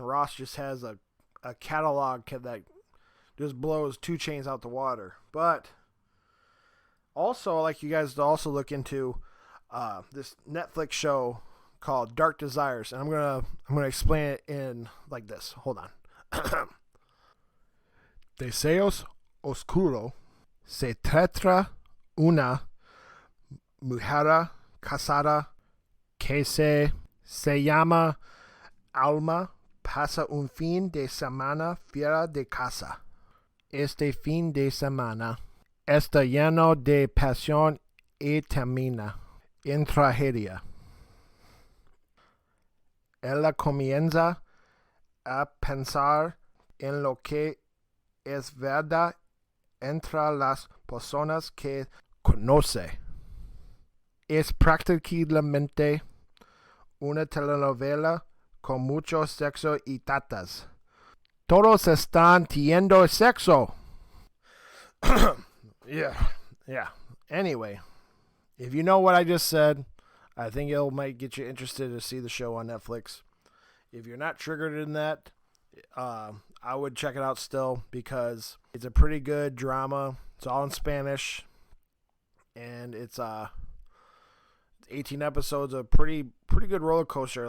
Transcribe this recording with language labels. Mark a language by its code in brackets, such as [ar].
[en] Ross just has a catalog that just blows 2 Chainz out the water. But also, I'd like you guys to also look into this Netflix show called Dark Desires, and I'm gonna explain it in like this. Hold on. [es] Deseos Oscuro se trata una mujer casada que se llama Alma pasa un fin de semana fuera de casa. Este fin de semana está lleno de pasión y termina en tragedia. Ella comienza a pensar en lo que es verdad entre las personas que conoce. Es prácticamente una telenovela con mucho sexo y tatas. Todos están teniendo sexo. [en] Yeah. Anyway, if you know what I just said, I think it might get you interested to see the show on Netflix. If you're not triggered in that, I would check it out still because it's a pretty good drama. It's all in Spanish, and it's 18 episodes, a pretty good roller coaster.